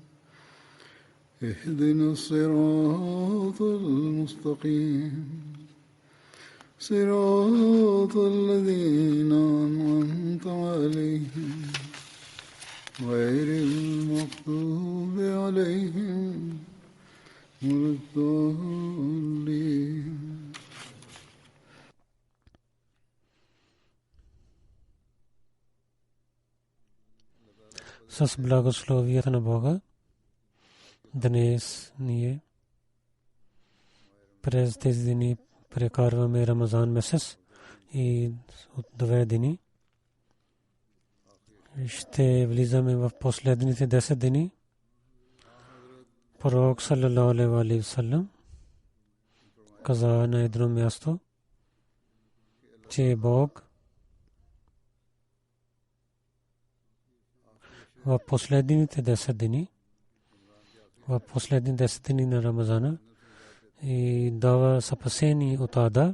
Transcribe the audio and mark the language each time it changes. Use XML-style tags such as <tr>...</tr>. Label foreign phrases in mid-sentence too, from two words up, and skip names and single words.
<ar>اهدنا الصراط المستقيم صراط الذين أنعمت عليهم غير المغضوب عليهم ولا الضالين.</ar> <bg>С благословията на Бога днес ние през тези дни прекарваме Рамазан месец и от 2 дни ще влизаме в последните 10 дни. Пророк</bg> <ar>صلى الله عليه وسلم</ar> <bg>каза на едно място, че Бог в последните 10 дни, в последните 10 дни на Рамазана и дава спасение от ада.</bg>